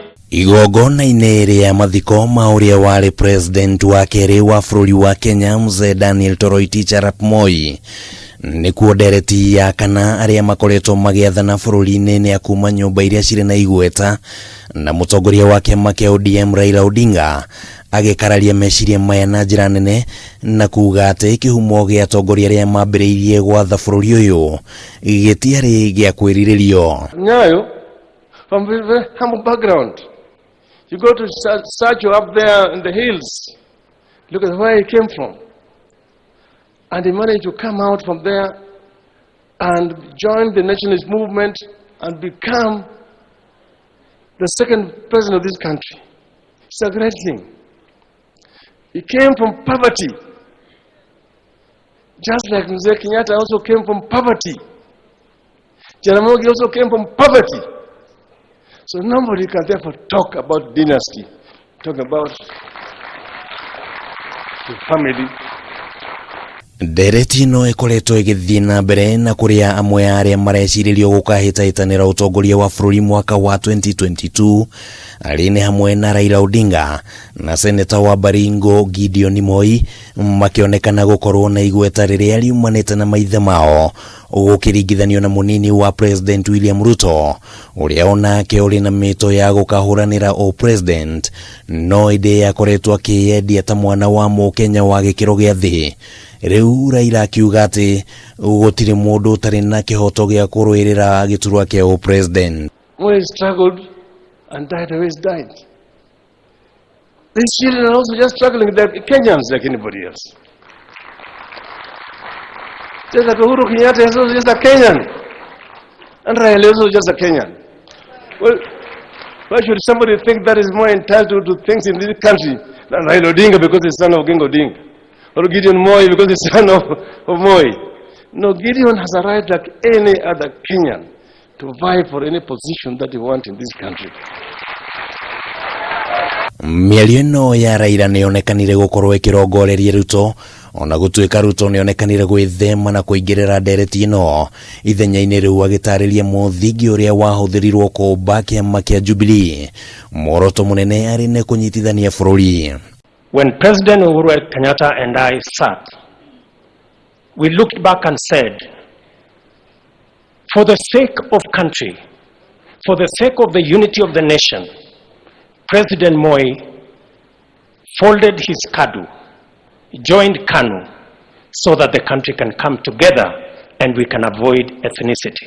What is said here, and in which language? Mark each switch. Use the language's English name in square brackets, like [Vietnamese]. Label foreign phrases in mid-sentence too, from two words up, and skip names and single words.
[Kikuyu] Igongona-inĩ rĩa mathiko ma ũrĩa warĩ president wa kerĩ wa bũrũri wa Kenya Mzee Daniel Toroitich arap Moi nĩkuo Ndereti ya kana arĩa makoretwo magĩathana bũrũri-inĩ nĩ akuma nyũmba iria cirĩ na igweta na mũtongoria wa kĩama kĩa ODM Raila Odinga agĩkararia meciria maya na njĩra nene na kuuga atĩ kĩhumo gĩa atongoria arĩa mambĩrĩirie gwatha bũrũri ũyũ gĩtiarĩ gĩa kwĩrirĩrio. [English] Nyayo, from a very humble background. You go to search up there in the hills, look at where he came from. And he managed to come out from there and join the nationalist movement and become the second president of this country. It's a great thing. He came from poverty. Just like Mzee Kenyatta also came from poverty. Jaramogi also came from poverty. So nobody can therefore talk about dynasty, talk about the family. [Kikuyu] Ndereti no ĩkoretwo ĩgĩthiĩ na mbere na kũrĩa amwe arĩa marecirĩrio gũkahĩtahĩtanĩra ũtongoria wa bũrũri mwaka wa 2022 arĩ nĩ hamwe na Raila Odinga na seneta wa Baringo Gideon Moi makĩonekana gũkorwo na igweta rĩrĩa riumanĩte na maithe mao gũkĩringithanio na mũnini wa president William Ruto ũrĩa onake ũrĩ na mĩto ya gũkahũranĩra o president no ĩndĩ yakoretwo akĩyendia ta mwana wa Mũkenya wa gĩkĩro gĩa thĩ. Rĩu Raila akiuga atĩ gũtirĩ mũndũ ũtarĩ na kĩhoto gĩa kũrũĩrĩra gĩturwa kĩa o president. [English] When he struggled and died, always died. These children are also just struggling. They're Kenyans like anybody else. Just like Uhuru Kenyatta is also just a Kenyan. And Raila is also just a Kenyan. Well, why should somebody think that is more entitled to things in this country than Raila Odinga because he's son of King Odinga? Or Gideon Moi because he's son of Moi? No, Gideon has a right like any other Kenyan to vie for any position that he wants in this country. [Kikuyu] Mĩario ĩno ya Raila nĩyonekanire gũkorwo ĩkĩrongoreria Ruto ona gũtuĩka Ruto nĩonekanire gwĩthema na kũingĩrĩra Ndereti ĩno ithenya-inĩ rĩu agĩtarĩria mũthingi ũrĩa wahũthĩrirwo kũmba kĩama kĩa Jubilee muoroto mũnene arĩ nĩ kũnyitithania bũrũri. [English] When President Uhuru Kenyatta and I sat, we looked back and said, for the sake of country, for the sake of the unity of the nation, President Moi folded his KADU, joined KANU, so that the country can come together and we can avoid ethnicity.